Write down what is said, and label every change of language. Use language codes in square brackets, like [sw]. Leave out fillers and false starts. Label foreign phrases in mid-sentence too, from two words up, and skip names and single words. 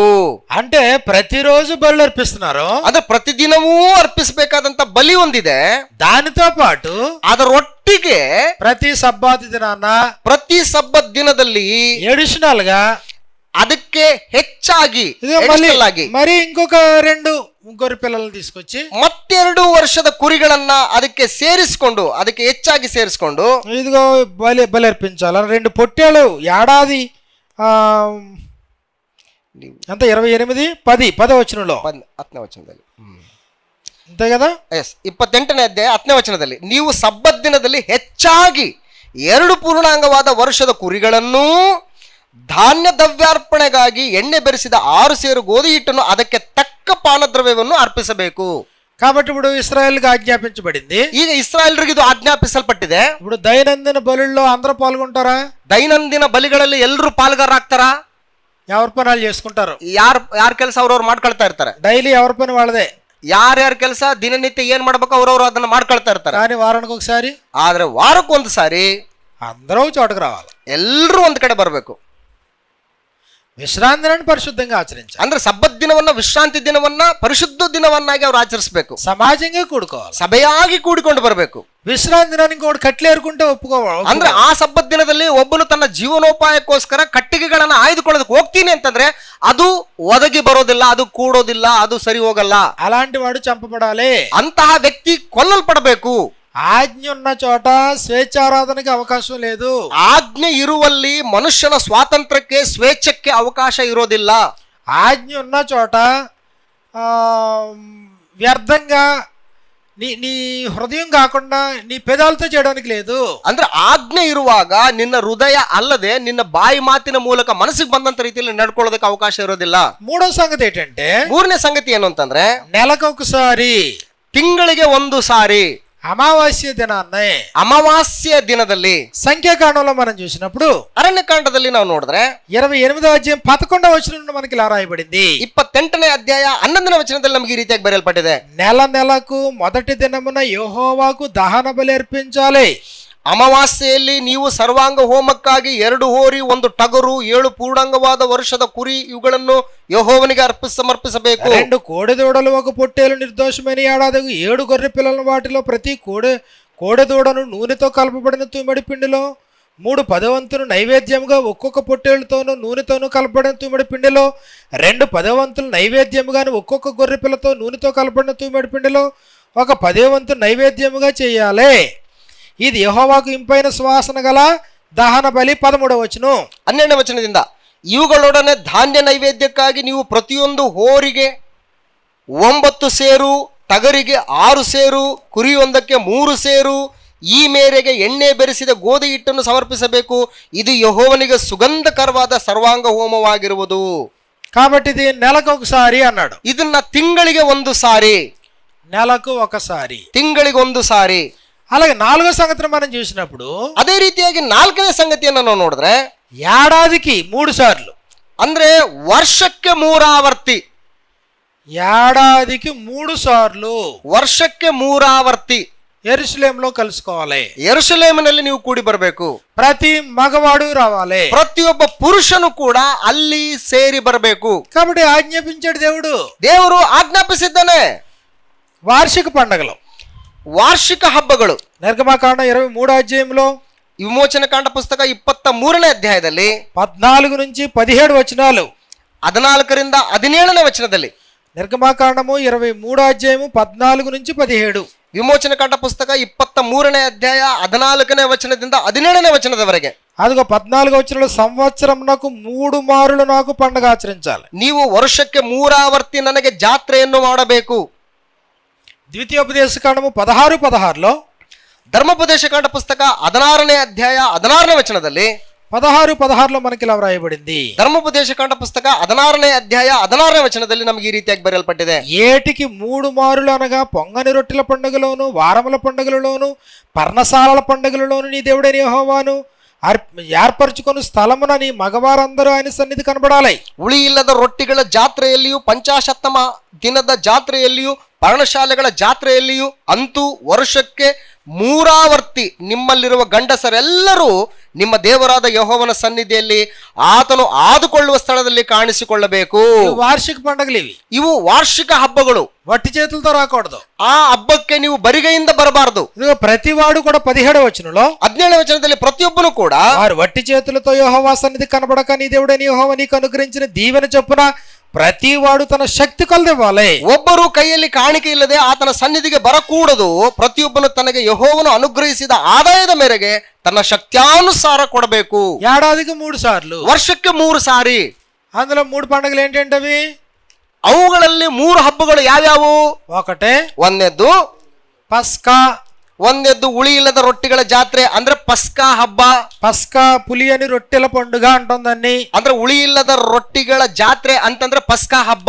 [te] అంటే ప్రతిరోజు బలులు అర్పిస్తున్నారు. [kn] ಅಂದ್ರೆ ಪ್ರತಿದಿನವೂ ಅರ್ಪಿಸಬೇಕಾದಂತ ಬಲಿ ಒಂದಿದೆ. [te] దానితో పాటు [kn] ಅದರೊಟ್ಟಿಗೆ [te] ప్రతి సబ్బాతు దినాన, [kn] ಪ್ರತಿ ಸಬ್ಬತ್ ದಿನದಲ್ಲಿ [te] ఎడిషనల్ గా [kn] ಅದಕ್ಕೆ ಹೆಚ್ಚಾಗಿ [te] మరి ఇంకొక 2 గొర్రె పిల్లలను తీసుకొచ్చి [kn] ಮತ್ತೆರಡು ವರ್ಷದ ಕುರಿಗಳನ್ನ ಅದಕ್ಕೆ ಸೇರಿಸಿಕೊಂಡು, ಅದಕ್ಕೆ ಹೆಚ್ಚಾಗಿ ಸೇರಿಸಿಕೊಂಡು [te] ఇదిగో బలి అర్పించాలి. 2 పొట్టేలు ఏడాది అంత 28-10 వచనంలో [kn] 10ನೇ ವಚನದಲ್ಲಿ [te] అంతే కదా. [kn] 28ನೇ ಅಧ್ಯಾಯ 10ನೇ ವಚನದಲ್ಲಿ ನೀವು ಸಬ್ಬತ್ ದಿನದಲ್ಲಿ ಹೆಚ್ಚಾಗಿ 2 ಪೂರ್ಣಾಂಗವಾದ ವರ್ಷದ ಕುರಿಗಳನ್ನು, ಧಾನ್ಯ ದ್ರವ್ಯಾರ್ಪಣೆಗಾಗಿ ಎಣ್ಣೆ ಬೆರೆಸಿದ 6 ಸೇರು ಗೋಧಿ ಹಿಟ್ಟನ್ನು, ಅದಕ್ಕೆ ತಕ್ಕ ಪಾನದ್ರವ್ಯವನ್ನು ಅರ್ಪಿಸಬೇಕು. [te] కాబట్టి ఇప్పుడు ఇశ్రాయేలుకి ఆజ్ఞాపించబడింది. [kn] ಈಗ ಇಸ್ರಾಯೇಲರಿಗೆ ಇದು ಆಜ್ಞಾಪಿಸಲ್ಪಟ್ಟಿದೆ. [te] ఇప్పుడు దైనందిన బలుల్లో అందరూ పాల్గొంటారా? [kn] ದೈನಂದಿನ ಬಲಿಗಳಲ್ಲಿ ಎಲ್ಲರೂ ಪಾಲ್ಗಾರಾಗ್ತಾರಾ? [te] ఎవరి పనాలు చేసుకుంటారు. [kn] ಯಾರ ಕೆಲಸ ಅವ್ರವ್ರು ಮಾಡ್ಕೊಳ್ತಾ ಇರ್ತಾರೆ. [te] డైలీ ఎవరి పని వాళ్ళదే. [kn] ಯಾರ್ಯಾರ ಕೆಲಸ ದಿನನಿತ್ಯ ಏನ್ ಮಾಡ್ಬೇಕು ಅವ್ರವ್ರು ಅದನ್ನ ಮಾಡ್ಕೊಳ್ತಾ ಇರ್ತಾರೆ. [te] కానీ వారానికి ఒకసారి, [kn] ಆದ್ರೆ ವಾರಕ್ಕೊಂದು ಸಾರಿ [te] అందరూ చోటకు రావాలి. [kn] ಎಲ್ಲರೂ ಒಂದ್ ಕಡೆ ಬರಬೇಕು. [te] విశ్రాంతి దినాన్ని పరిశుద్ధంగా ఆచరించాలి. [kn] ಅಂದ್ರೆ ಸಬ್ಬತ್ ದಿನವನ್ನ, ವಿಶ್ರಾಂತಿ ದಿನವನ್ನ ಪರಿಶುದ್ಧ ದಿನವನ್ನಾಗಿ ಅವ್ರು ಆಚರಿಸಬೇಕು. [te] సమాజంగా కూడుకోవాలి, [kn] ಸಭೆಯಾಗಿ ಕೂಡಿಕೊಂಡು ಬರಬೇಕು. [te] విశ్రాంతి దినాన్ని ఇంకోటి కట్లేరుకుంటే ఒప్పుకోవాలి. [kn] ಅಂದ್ರೆ ಆ ಸಬ್ಬತ್ ದಿನದಲ್ಲಿ ಒಬ್ಬನು ತನ್ನ ಜೀವನೋಪಾಯಕ್ಕೋಸ್ಕರ ಕಟ್ಟಿಗೆಗಳನ್ನ ಆಯ್ದುಕೊಳ್ಳೋದಕ್ಕೆ ಹೋಗ್ತೀನಿ ಅಂತಂದ್ರೆ ಅದು ಒದಗಿ ಬರೋದಿಲ್ಲ, ಅದು ಕೂಡೋದಿಲ್ಲ, ಅದು ಸರಿ ಹೋಗಲ್ಲ. [te] అలాంటి వాడు చంపబడాలి. [kn] ಅಂತಹ ವ್ಯಕ್ತಿ ಕೊಲ್ಲಲ್ಪಡಬೇಕು. [te] ఆజ్ఞ ఉన్న చోట స్వేచ్ఛారాధనకి అవకాశం లేదు. [kn] ಆಜ್ಞೆ ಇರುವಲ್ಲಿ ಮನುಷ್ಯನ ಸ್ವಾತಂತ್ರ್ಯಕ್ಕೆ, ಸ್ವೇಚ್ಛಕ್ಕೆ ಅವಕಾಶ ಇರೋದಿಲ್ಲ. [te] ఆజ్ఞ ఉన్న చోట వ్యర్థంగా నీ హృదయం కాకుండా నీ పెదాలతో చేయడానికి లేదు. [kn] ಅಂದ್ರೆ ಆಜ್ಞೆ ಇರುವಾಗ ನಿನ್ನ ಹೃದಯ ಅಲ್ಲದೆ ನಿನ್ನ ಬಾಯಿ ಮಾತಿನ ಮೂಲಕ ಮನಸ್ಸಿಗೆ ಬಂದಂತ ರೀತಿಯಲ್ಲಿ ನಡ್ಕೊಳ್ಳೋದಕ್ಕೆ ಅವಕಾಶ ಇರೋದಿಲ್ಲ. [te] మూడో సంగతి ఏంటంటే, [kn] 3ನೇ ಸಂಗತಿ ಏನು ಅಂತಂದ್ರೆ, [te] నెలకు ఒకసారి, [kn] ತಿಂಗಳಿಗೆ ಒಂದು ಸಾರಿ [te] అమావాస్య దినాన్నే [kn] ಅಮಾವಾಸ್ಯ ದಿನದಲ್ಲಿ [te] సంఖ్యాకాండంలో మనం చూసినప్పుడు [kn] ಅರಣ್ಯಕಾಂಡದಲ್ಲಿ ನಾವು ನೋಡಿದ್ರೆ [te] 28వ అధ్యాయం 11వ వచనం నుండి మనకి ఇలా రాయబడింది. [kn] 28ನೇ ಅಧ್ಯಾಯ 11ನೇ ವಚನದಲ್ಲಿ ನಮಗೆ ಈ ರೀತಿಯಾಗಿ ಬರೆಯಲ್ಪಟ್ಟಿದೆ. [te] నెల నెలకు మొదటి దినమున యెహోవాకు దహన బలి అర్పించాలి. [kn] ಅಮಾವಾಸ್ಯೆಯಲ್ಲಿ ನೀವು ಸರ್ವಾಂಗ ಹೋಮಕ್ಕಾಗಿ 2 ಹೋರಿ, 1 ಟಗರು, 7 ಪೂರ್ಣಾಂಗವಾದ ವರ್ಷದ ಕುರಿ ಇವುಗಳನ್ನು ಯೆಹೋವನಿಗೆ ಸಮರ್ಪಿಸಬೇಕು. [te] 2 కోడెదూడలు, 1 పొట్టేలు నిర్దోషమైన ఏడాదికి 7 గొర్రె పిల్లలను, వాటిలో ప్రతి కోడెదూడను నూనెతో కలపబడిన తుమ్మిడి పిండిలో 3 పదవంతులు నైవేద్యముగా, ఒక్కొక్క పొట్టేలుతోనూ నూనెతోనూ కలపబడిన తుమ్మిడి పిండిలో 2 పదవంతులు నైవేద్యముగాను, ఒక్కొక్క గొర్రె పిల్లతో నూనెతో కలపబడిన తుమ్మిడి పిండిలో 1 10వంతు నైవేద్యముగా చేయాలి. ఇది యెహోవాకు ఇంపైన సువాసన గల దహన బలి. 13వ వచనం. [kn] 12ನೇ ವಚನದಿಂದ ಇವುಗಳೊಡನೆ ಧಾನ್ಯ ನೈವೇದ್ಯಕ್ಕಾಗಿ ನೀವು ಪ್ರತಿಯೊಂದು ಹೋರಿಗೆ 9 ಸೇರು, ಟಗರಿಗೆ 6 ಸೇರು, ಕುರಿಯೊಂದಕ್ಕೆ 3 ಸೇರು, ಈ ಮೇರೆಗೆ ಎಣ್ಣೆ ಬೆರೆಸಿದ ಗೋಧಿ ಹಿಟ್ಟನ್ನು ಸಮರ್ಪಿಸಬೇಕು. ಇದು ಯೆಹೋವನಿಗೆ ಸುಗಂಧಕರವಾದ ಸರ್ವಾಂಗ ಹೋಮವಾಗಿರುವುದು. [te] కాబట్టి ఇది నెలకు ఒకసారి అన్నాడు. [kn] ಇದನ್ನ ತಿಂಗಳಿಗೆ 1 ಸಾರಿ, [te] నెలకు ఒకసారి, [kn] ತಿಂಗಳಿಗೆ 1 ಸಾರಿ. [te] అలాగే 4వ సంగతిని మనం చూసినప్పుడు [kn] ಅದೇ ರೀತಿಯಾಗಿ 4ನೇ ಸಂಗತಿಯನ್ನು ನಾವು ನೋಡಿದ್ರೆ [te] ఏడాదికి 3 సార్లు, [kn] ಅಂದ್ರೆ ವರ್ಷಕ್ಕೆ 3 ಆವರ್ತಿ. [te] ఏడాదికి 3 సార్లు [kn] ವರ್ಷಕ್ಕೆ 3 ಆವರ್ತಿ [te] యెరూషలేములో కలుసుకోవాలి. [kn] ಯೆರೂಸಲೇಮಿನಲ್ಲಿ ನೀವು ಕೂಡಿ ಬರಬೇಕು. [te] ప్రతి మగవాడు రావాలి. [kn] ಪ್ರತಿಯೊಬ್ಬ ಪುರುಷನು ಕೂಡ ಅಲ್ಲಿ ಸೇರಿ ಬರಬೇಕು. [te] కాబట్టి ఆజ్ఞాపించాడు దేవుడు. [kn] ದೇವರು ಆಜ್ಞಾಪಿಸಿದ್ದಾನೆ. [te] వార్షిక పండగలు, [kn] ವಾರ್ಷಿಕ ಹಬ್ಬಗಳು. [te] నిర్గమకాండం 23వ అధ్యాయంలో [kn] ವಿಮೋಚನ ಕಾಂಡ ಪುಸ್ತಕ 23ನೇ ಅಧ್ಯಾಯದಲ್ಲಿ [te] 14 నుంచి 17 వచనాలు, [kn] 14ರಿಂದ 17ನೇ ವಚನದಲ್ಲಿ, [te] నిర్గమకాండము 23వ అధ్యాయము 14 నుంచి 17, [kn] ವಿಮೋಚನ ಕಾಂಡ ಪುಸ್ತಕ 23ನೇ ಅಧ್ಯಾಯ 14ನೇ ವಚನದಿಂದ 17ನೇ ವಚನದವರೆಗೆ. [te] అదిగో 14వ వచనంలో సంవత్సరం నాకు 3 మారులు నాకు పండగ ఆచరించాలి. [kn] ನೀವು ವರ್ಷಕ್ಕೆ 3 ಆವರ್ತಿ ನನಗೆ ಜಾತ್ರೆಯನ್ನು ಮಾಡಬೇಕು. [te] ద్వితీయోపదేశకాండము 16:16లో, [kn] ಧರ್ಮೋಪದೇಶ ಕಾಂಡ ಪುಸ್ತಕ 16ನೇ ಅಧ್ಯಾಯ 16ನೇ ವಚನದಲ್ಲಿ, [te] 16:16లో మనకి ఇలా వ్రాయబడింది. [kn] ಧರ್ಮೋಪದೇಶ ಕಾಂಡ ಪುಸ್ತಕ 16ನೇ ಅಧ್ಯಾಯ 16ನೇ ವಚನದಲ್ಲಿ ನಮಗೆ ಈ ರೀತಿಯಾಗಿ ಬರೆಯಲ್ಪಟ್ಟಿದೆ. [te] ఏటికి 3 మారులు అనగా పొంగని రొట్టెల పండుగలోను, వారముల పండుగలలోను, పర్ణశాలల పండుగలలోను నీ దేవుడైన యెహోవాను ఏర్పరచుకొని స్థలమున నీ మగవారందరూ ఆయన సన్నిధి కనబడాలి. [kn] ಉಳಿ ಇಲ್ಲದ ರೊಟ್ಟಿಗಳ ಜಾತ್ರೆಯಲ್ಲಿಯೂ, ಪಂಚಾಶತ್ತಮ ದಿನದ ಜಾತ್ರೆಯಲ್ಲಿಯೂ, ಪರ್ಣಶಾಲೆಗಳ ಜಾತ್ರೆಯಲ್ಲಿಯೂ, ಅಂತೂ ವರ್ಷಕ್ಕೆ 3 ಆವರ್ತಿ ನಿಮ್ಮಲ್ಲಿರುವ ಗಂಡಸರೆಲ್ಲರೂ ನಿಮ್ಮ ದೇವರಾದ ಯೆಹೋವನ ಸನ್ನಿಧಿಯಲ್ಲಿ ಆತನು ಆದುಕೊಳ್ಳುವ ಸ್ಥಳದಲ್ಲಿ ಕಾಣಿಸಿಕೊಳ್ಳಬೇಕು. [te] వార్షిక పండుగలు ఇవి. [kn] ಇವು ವಾರ್ಷಿಕ ಹಬ್ಬಗಳು. [te] వట్టి చేతులతో రాకూడదు. [kn] ಆ ಹಬ್ಬಕ್ಕೆ ನೀವು ಬರಿಗೈಯಿಂದ ಬರಬಾರದು. [te] ఇదిగో ప్రతివాడు కూడా 17వ వచనంలో [kn] 17ನೇ ವಚನದಲ್ಲಿ ಪ್ರತಿಯೊಬ್ಬನು ಕೂಡ [te] వారు వట్టి చేతులతో యెహోవా సన్నిధి కనబడక నీ దేవుడైన యెహోవా నీకు అనుగ్రహించిన దీవెన చొప్పున ప్రతివాడు తన శక్తి కొలదివ్వాలి. [kn] ಒಬ್ಬರು ಕೈಯಲ್ಲಿ ಕಾಣಿಕೆ ಇಲ್ಲದೆ ಆತನ ಸನ್ನಿಧಿಗೆ ಬರಕೂಡದು. ಪ್ರತಿಯೊಬ್ಬನು ತನಗೆ ಯೆಹೋವನು ಅನುಗ್ರಹಿಸಿದ ಆದಾಯದ ಮೇರೆಗೆ ತನ್ನ ಶಕ್ತ್ಯಾನುಸಾರ ಕೊಡಬೇಕು. [te] ఏడాదికి 3 సార్లు, [kn] ವರ್ಷಕ್ಕೆ 3 ಸಾರಿ. [te] అందులో 3 పండుగలు ఏంటంటే అవి, [kn] ಅವುಗಳಲ್ಲಿ 3 ಹಬ್ಬಗಳು ಯಾವ್ಯಾವು? [te] ఒకటే [kn] ಒಂದನೇದ್ದು [te] పస్కా. [kn] ಒಂದನೇದ್ದು ಉಳಿ ಇಲ್ಲದ ರೊಟ್ಟಿಗಳ ಜಾತ್ರೆ ಅಂದ್ರೆ ಪಸ್ಕಾ ಹಬ್ಬ. [te] పస్కా పులి అని రొట్టెల పండుగ అంటుందండి. [kn] ಅಂದ್ರೆ ಉಳಿ ಇಲ್ಲದ ರೊಟ್ಟಿಗಳ ಜಾತ್ರೆ ಅಂತಂದ್ರೆ ಪಸ್ಕಾ ಹಬ್ಬ.